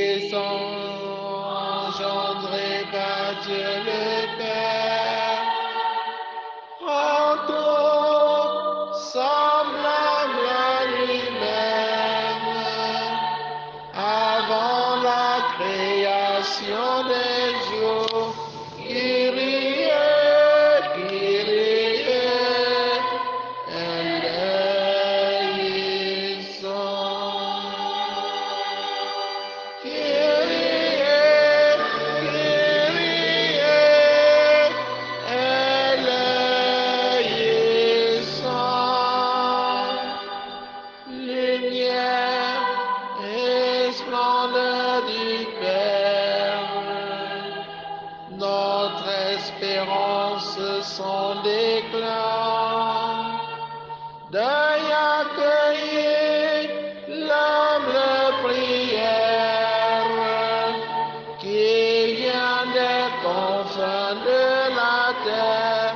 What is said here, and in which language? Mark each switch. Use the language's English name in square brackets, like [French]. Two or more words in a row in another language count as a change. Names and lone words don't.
[French] sont engendrés par Dieu le Père, en tout semblable à lui-même, avant la création des jours. [Greek] Kyrie, Kyrie, eleison. Kyrie, Kyrie, eleison. [French] Lumière et splendeur du Père, notre espérance, son déclin, d'y accueillir l'humble prière qui vient des confins de la terre.